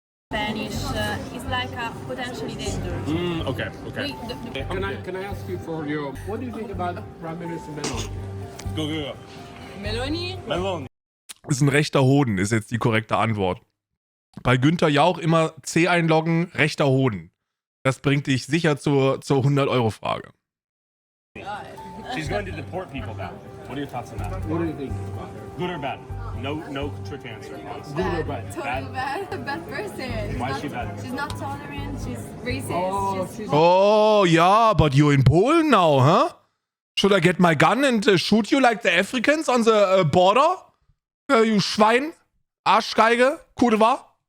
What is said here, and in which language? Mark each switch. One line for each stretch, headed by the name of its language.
English: Spanish is like a potentially dangerous. Okay. Can I ask you for your... What do you think about Prime Minister Meloni? Go. Meloni?
German: Ist ein rechter Hoden, ist jetzt die korrekte Antwort. Bei Günther Jauch immer C einloggen, rechter Hoden. Das bringt dich sicher zur 100-Euro-Frage.
English: She's going to deport people now. What are your thoughts on that? What do you think about her? Good or bad? No trick answer. Good or bad? Totally bad. A bad person. Why is she bad? She's not tolerant. She's racist. Oh, yeah, but you're in Polen now, huh? Should I get my gun and shoot you like the Africans on the border? You Schwein? Arschgeige? Kurwa?